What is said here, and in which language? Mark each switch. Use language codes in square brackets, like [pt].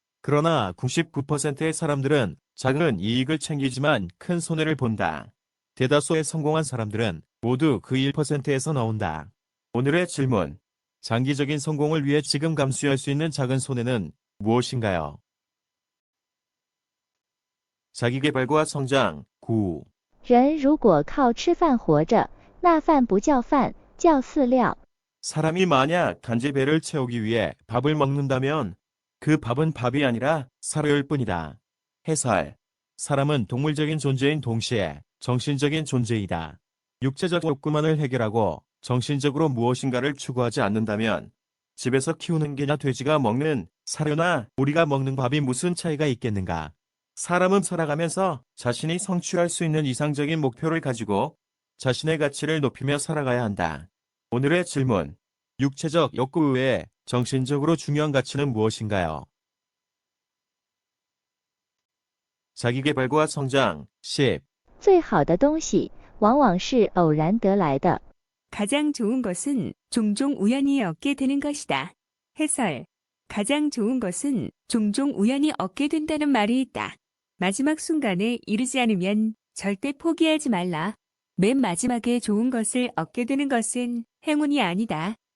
[ko] 그러나 99%의 사람들은 작은 이익을 챙기지만 큰 손해를 본다. 대다수의 성공한 사람들은 모두 그 1%에서 나온다. 오늘의 질문. 장기적인 성공을 위해 지금 감수할 수 있는 작은 손해는 무엇인가요? 자기계발과 성장 9. [zh] 人如果靠吃饭活着，那饭不叫饭，叫饲料。 [ko] 사람이 만약 단지 배를 채우기 위해 밥을 먹는다면 그 밥은 밥이 아니라 사료일 뿐이다. 해설. 사람은 동물적인 존재인 동시에 정신적인 존재이다. 육체적 욕구만을 해결하고 정신적으로 무엇인가를 추구하지 않는다면 집에서 키우는 개나 돼지가 먹는 사료나 우리가 먹는 밥이 무슨 차이가 있겠는가? 사람은 살아가면서 자신이 성취할 수 있는 이상적인 목표를 가지고 자신의 가치를 높이며 살아가야 한다. 오늘의 질문. 육체적 욕구 외에 정신적으로 중요한 가치는 무엇인가요? 자기계발과 성장. 10. [zh] 最好的东西往往是偶然得来的。 [ko] 가장 좋은 것은 종종 우연히 얻게 되는 것이다. 해설. 가장 좋은 것은 종종 우연히 얻게 된다는 말이 있다. 마지막 순간에 이르지 않으면 절대 포기하지 말라. 맨 마지막에 좋은 것을 얻게 되는 것은 행운이 아니다.